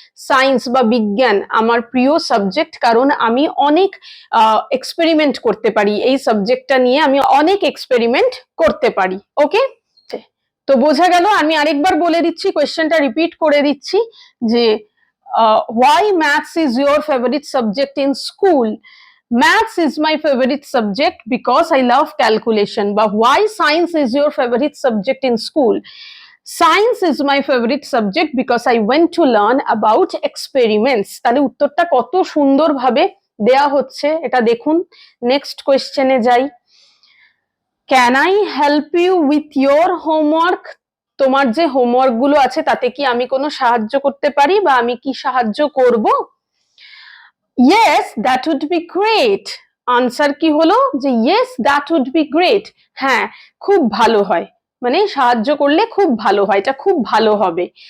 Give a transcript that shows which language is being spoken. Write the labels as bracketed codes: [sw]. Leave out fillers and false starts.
[bn] Science বা বিজ্ঞান আমার প্রিয় সাবজেক্ট কারণ আমি অনেক এক্সপেরিমেন্ট করতে পারি, এই সাবজেক্টটা নিয়ে আমি অনেক এক্সপেরিমেন্ট করতে পারি। ওকে, তো বোঝা গেল। আমি আরেকবার বলে দিচ্ছি, কোয়েশ্চেনটা রিপিট করে দিচ্ছি যে [en] why maths is your favorite subject in school? Maths is my favorite subject because I love calculation. But why science is your favorite subject in school? Science is my favorite subject because I went to learn about experiments. [bn] তাহলে উত্তরটা কত সুন্দরভাবে দেয়া হচ্ছে এটা দেখুন। Next কোয়েশ্চেনে যাই। [en] Can I help you with your homework? [bn] তোমার যে হোমওয়ার্ক গুলো আছে তাতে কি আমি কোনো সাহায্য করতে পারি বা আমি কি সাহায্য করব? [en] Yes that would be great. [bn] Answer কি হলো যে yes that would be great, হ্যাঁ খুব ভালো হয়, মানে সাহায্য করলে খুব ভালো হয়, এটা খুব ভালো হবে।